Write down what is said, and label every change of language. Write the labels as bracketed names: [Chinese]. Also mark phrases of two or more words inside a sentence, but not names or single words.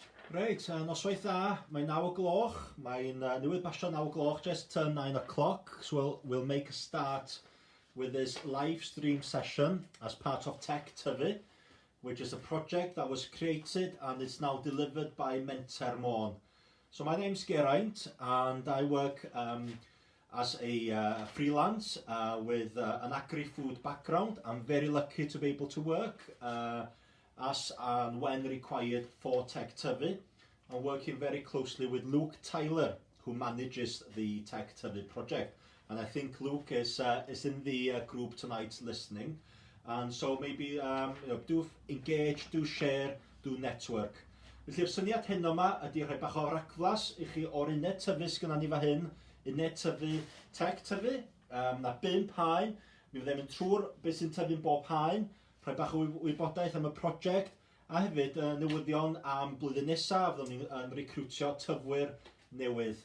[Welsh] Reit, noswaith dda, mae'n 9 o gloch, mae'n newydd basio 9 o gloch, [English] just turned 9 o'clock, so we'll make a start with this live stream session as part of Tech Tyfu, which is a project that was created and it's now delivered by Menter Môn. So my name's Geraint and I work as a freelance with an agri-food background. I'm very lucky to be able to work as and when required for Tech Tyfu. I'm working very closely with Luke Tyler, who manages the Tech Tyfu project. And I think Luke is in the group tonight listening. And so maybe do engage, do share, do network. [Welsh] Felly'r syniad hyn yma ydy rhoi bach o racflas i chi o'r uned tyfu sgynna ni fa hyn, uned tyfu Tech Tyfu, na 5 haen. Mi fyddai'n mynd trwy'r beth sy'n tyfu'n bob haen, rhoi bach o wybodaeth am y prosiect, a hefyd newyddion am blwyddyn nesaf, fyddwn ni'n recrwtio tyfwyr newydd.